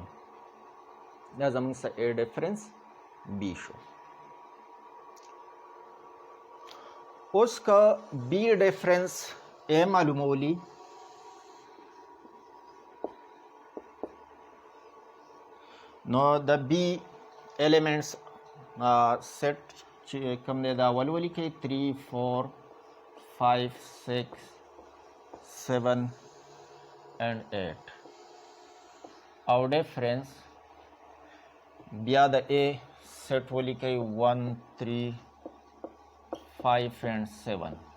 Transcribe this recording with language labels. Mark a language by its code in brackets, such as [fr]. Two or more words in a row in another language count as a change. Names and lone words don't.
[ps] دا زموږ څه A ډیفرنس B شو. اوس که B ډیفرنس A معلومولی نو د B [en] elements set [ps] چې کوم دی دا اول ولیکئ 3 4 5 6 7 and 8 او ډیفرنس بیا د A سیټ ولیکئ 1 3 5 and 7